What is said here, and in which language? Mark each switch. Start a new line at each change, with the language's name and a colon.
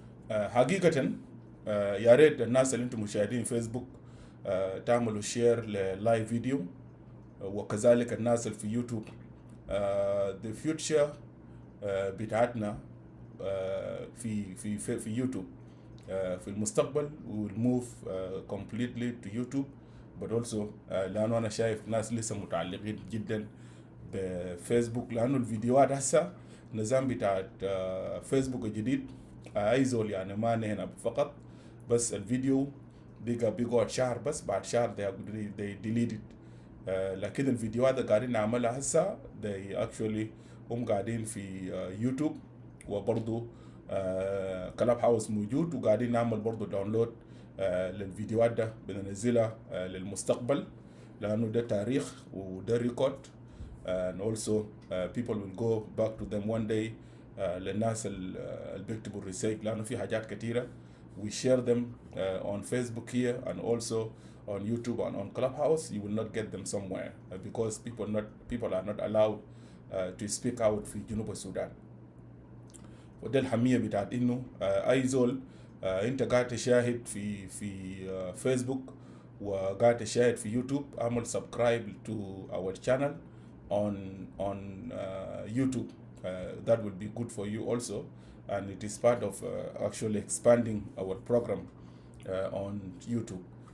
Arabic: حقيقة يا ريت الناس اللي انتم مشاهدين فيسبوك تعملوا شير للايف فيديو، وكذلك الناس اللي في يوتيوب.
English: the future
Arabic: بتاعتنا في يوتيوب في المستقبل
English: we will move completely to YouTube. but also
Arabic: لأنه أنا شايف ناس لسه متعلقين جدا بفيسبوك، لأنه الفيديوهات هسه نظام بتاعت فيسبوك الجديد أي زول يعني ما هنا فقط بس الفيديو بيقعد شهر، بس بعد شهر
English: they delete it.
Arabic: لكن الفيديوهات اللي قاعدين نعملها هسه
English: they actually
Arabic: هم قاعدين في يوتيوب، وبرضو كلاب هاوس موجود، وقاعدين نعمل برضو داونلود للفيديوهات ده بننزلها للمستقبل، لأنه ده تاريخ وده ريكورد
English: and also people will go back to them one day.
Arabic: للناس اللي بيكتبوا الرسائل، لأنه في حاجات كتيرة
English: we share them on Facebook here and also on YouTube and on Clubhouse. You will not get them somewhere because people are not allowed to speak out
Arabic: في جنوب السودان. وده الحمية بتاعت إنه أي زول أنت قاعد تشاهد في فيسبوك وقاعد تشاهد في يوتيوب، اعمل
English: subscribe to our channel on YouTube. That will be good for you also, and it is part of actually expanding our program on YouTube.